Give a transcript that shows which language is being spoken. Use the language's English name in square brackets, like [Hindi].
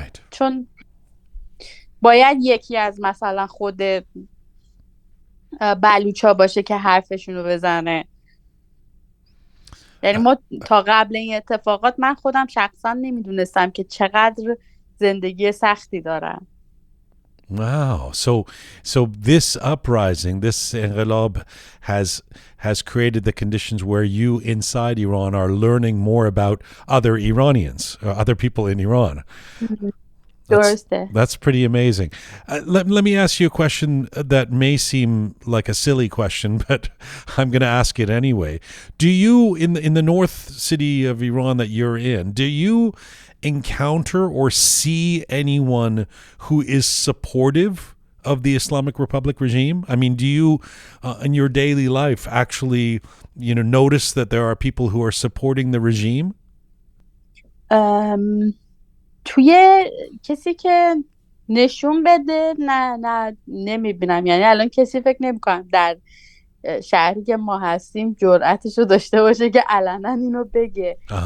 [Persian] چون باید یکی از مثلا خود بلوچا باشه که حرفشون رو بزنه. یعنی ما تا قبل این اتفاقات من خودم شخصا نمیدونستم که چقدر زندگی سختی دارن. [English] Wow. So this uprising, this inqilab has created the conditions where you inside Iran are learning more about other Iranians, or other people in Iran. That's pretty amazing. Let me ask you a question that may seem like a silly question, but I'm going to ask it anyway. Do you, in the north city of Iran that you're in, do you encounter or see anyone who is supportive of the Islamic Republic regime? I mean, do you, in your daily life, actually, notice that there are people who are supporting the regime? [Persian] توی کسی که نشون بده نه نمیبینم. یعنی الان کسی فکر نمی‌کنم در شهری که ما هستیم جرأتش رو داشته باشه که علنا اینو بگه.